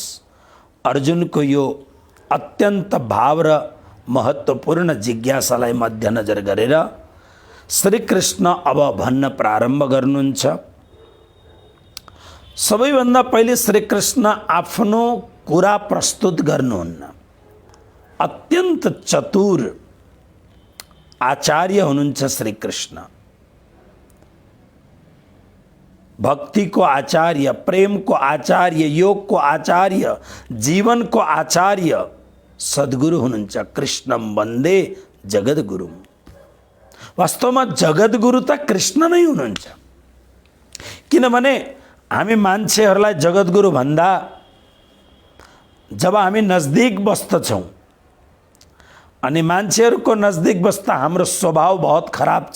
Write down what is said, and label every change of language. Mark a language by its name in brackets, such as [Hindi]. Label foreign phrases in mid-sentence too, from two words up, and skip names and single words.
[Nepali] अर्जुनको यो अत्यन्त भाव र महत्त्वपूर्ण जिज्ञासालाई मध्यनजर गरेर श्री कृष्ण अब भन्न प्रारम्भ गर्नुहुन्छ। सबैभन्दा पहिले श्री कृष्ण आफ्नो कुरा प्रस्तुत गर्नुहुन्न। अत्यन्त चतुर आचार्य हुनुहुन्छ श्री कृष्ण। भक्ति को आचार्य, प्रेम को आचार्य, योग को आचार्य, जीवन को आचार्य सद्गुरु हुनुहुन्छ। [Sanskrit] कृष्णम वन्दे जगद्गुरुम। [Nepali] वास्तवमा जगद्गुरु त कृष्ण नै हुनुहुन्छ। किनभने हामी मान्छेहरूलाई जगद्गुरु भन्दा जब हामी नजदिक बस्दछौँ अनि मान्छेहरूको नजदिक बस्दा हाम्रो स्वभाव [Hindi] बहुत खराब [Nepali] छ।